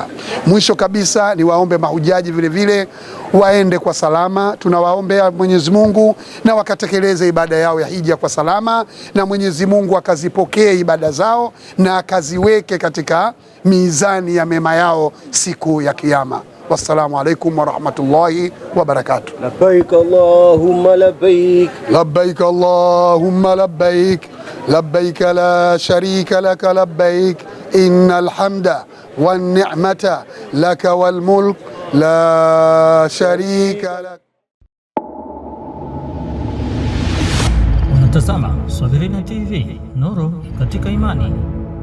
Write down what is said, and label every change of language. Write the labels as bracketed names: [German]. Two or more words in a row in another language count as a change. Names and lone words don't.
[Swahili] Mwisho kabisa ni waombe mahujaji vile vile waende kwa salama. Tunawaombea Mwenyezi Mungu na wakatekeleze ibada yao ya hija kwa salama, na Mwenyezi Mungu akazipokee ibada zao na akaziweke katika mizani ya mema yao siku ya Kiyama. [Arabic] والسلام عليكم ورحمة الله وبركاته. لبيك اللهم لبيك. لبيك اللهم لبيك. لبيك لا شريك لك لبيك. إن الحمد والنعمة لك والملك لا شريك لك. [Swahili] Unatazama Swahilina TV, nuru katika imani.